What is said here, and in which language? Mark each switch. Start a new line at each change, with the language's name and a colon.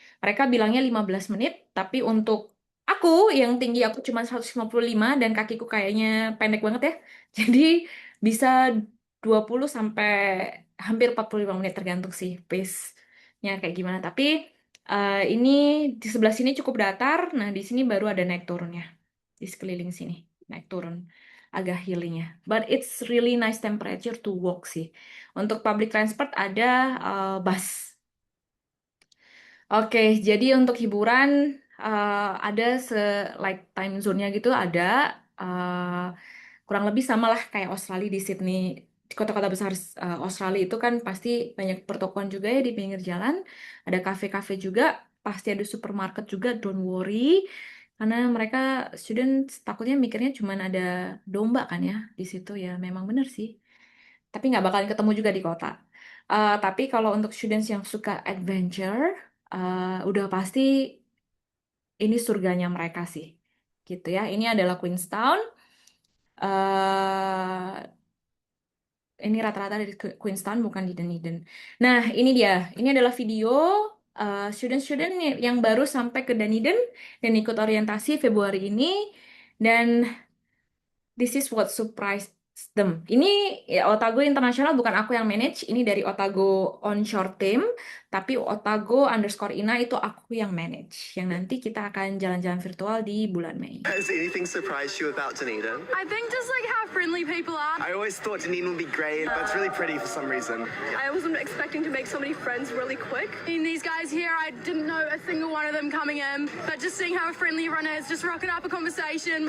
Indonesian: Mereka bilangnya 15 menit, tapi untuk aku yang tinggi aku cuma 155 dan kakiku kayaknya pendek banget ya. Jadi bisa 20 sampai hampir 45 menit tergantung sih pace-nya kayak gimana. Tapi ini di sebelah sini cukup datar, nah di sini baru ada naik turunnya. Di sekeliling sini, naik turun. Agak healingnya.
English: But it's really nice temperature to walk sih.
Indonesian: Untuk public transport ada bus. Oke, jadi untuk hiburan ada like time zone-nya gitu ada kurang lebih sama lah kayak Australia di Sydney. Di kota-kota besar Australia itu kan pasti banyak pertokoan juga ya di pinggir jalan. Ada kafe-kafe juga, pasti ada supermarket juga,
English: don't worry.
Indonesian: Karena mereka student takutnya mikirnya cuma ada domba kan ya di situ ya. Memang bener sih. Tapi nggak bakalan ketemu juga di kota. Tapi kalau untuk students yang suka adventure, udah pasti ini surganya mereka sih, gitu ya. Ini adalah Queenstown. eh ini rata-rata dari Queenstown bukan di Dunedin. Nah, ini dia. Ini adalah video student-student yang baru sampai ke Dunedin dan ikut orientasi Februari ini. Dan
English: this is what surprised them.
Indonesian: Ini ya, Otago Internasional bukan aku yang manage, ini dari Otago Onshore Team, tapi Otago underscore Ina itu aku yang manage. Yang nanti kita akan jalan-jalan virtual di bulan Mei.
English: Has anything surprised you about Dunedin? I think just like how friendly people are. I always thought Dunedin would be great, but it's really pretty for some reason. I wasn't expecting to make so many friends really quick. And these guys here, I didn't know a single one of them coming in, but just seeing how friendly everyone is, just rocking up a conversation.